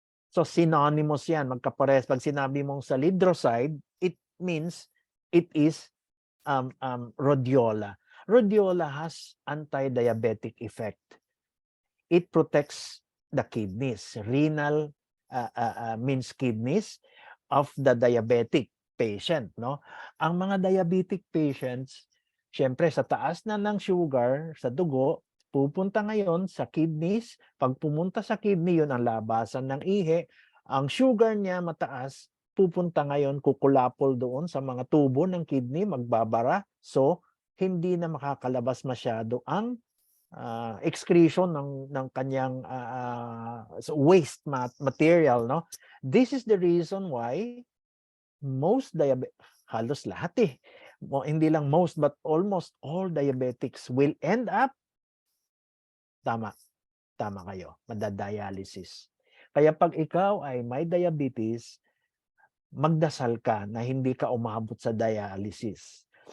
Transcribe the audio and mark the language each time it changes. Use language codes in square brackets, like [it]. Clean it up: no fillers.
[tl] So synonymous yan, magkapares. Pag sinabi mong salidroside, [en] it means it is rhodiola. Rhodiola has anti-diabetic effect. It protects the kidneys. Renal means kidneys of the diabetic patient. No? [tl] Ang mga diabetic patients, syempre sa taas na ng sugar sa dugo, pupunta ngayon sa kidneys. Pag pumunta sa kidney, yun ang labasan ng ihi. Ang sugar niya mataas, pupunta ngayon, kukulapol doon sa mga tubo ng kidney, magbabara. So, hindi na makakalabas masyado ang excretion ng kanyang waste material. No? [en] This is the reason why most [tl] halos lahat hindi lang [en] most but almost all diabetics will end up [tl] tama kayo, madadialysis. Kaya pag ikaw ay may diabetes, magdasal ka na hindi ka umabot sa dialysis.